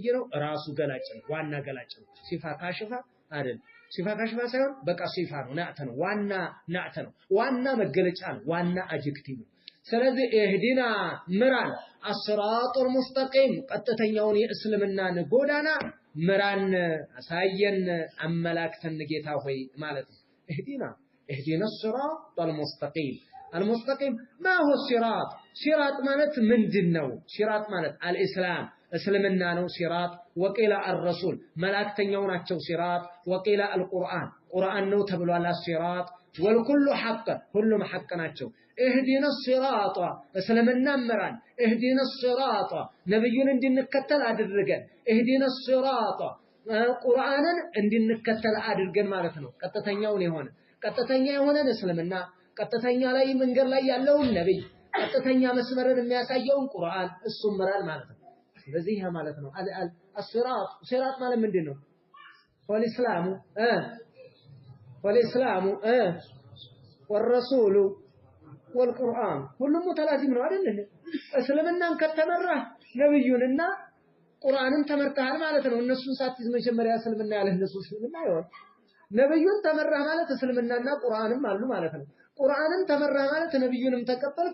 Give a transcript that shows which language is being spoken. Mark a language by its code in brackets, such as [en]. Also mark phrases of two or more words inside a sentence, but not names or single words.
[am] ነው ራሱ ገላጭ ነው ዋና ገላጭ ነው [ar] صفة كاشفة [am] አይደል [ar] صفة كاشفة [am] ሳይሆን በቃ ሲፋ ነው ናዕተ ነው ዋና መገለጫ ነው ዋና አድጀክቲቭ ስለዚህ እህዲና ምራን [ar] الصراط المستقيم [am] ቀጥተኛውን የእስልምናን ጎዳና ምራን አሳየን አመላክተን ጌታ ሆይ ማለት ነው [ar] اهدنا الصراط المستقيم المستقيم ما هو الصراط صراط [am] ማለት ምንድነው [ar] صراط ማለት الاسلام [am] እስልምና ነው [ar] صراط وقيل الرسول [am] መላእክተኛው ናቸው [ar] صراط وقيل القرآن [am] ቁርአን ነው ተብሏል [ar] الصراط والكل حق [am] ሁሉም حق ናቸው [ar] اهدنا الصراط [am] እስልምና መራን [ar] اهدنا الصراط [am] ነብዩን እንድንከተል አድርገን [ar] اهدنا الصراط [am] ቁርአንን እንድንከተል አድርገን ማለት ነው ቀጥተኛ የሆነ እስልምና ቀጥተኛ ላይ መንገድ ላይ ያለውን ነብይ ቀጥተኛ መስመርን የሚያሳየውን ቁርአን እሱም መራን ማለት ነው ስለዚህ ያ ማለት ነው الصراط ማለት ምንድነው [ar] والاسلام والرسول والقرآن [am] ሁሉም ሙተላዚም ነው አይደል እስልምናን ከተመራህ ነብዩንና ቁርአንን ተመርተሃል ማለት ነው እነሱን ሳትይዝ መጀመሪያ እስልምና ያለህ እነሱ እስልምና ይሆን ነብዩን ተመራህ ማለት እስልምናና ቁርአንም አሉ ማለት ነው ቁርአንን ተመራህ ማለት ነብዩንም ተቀበልክ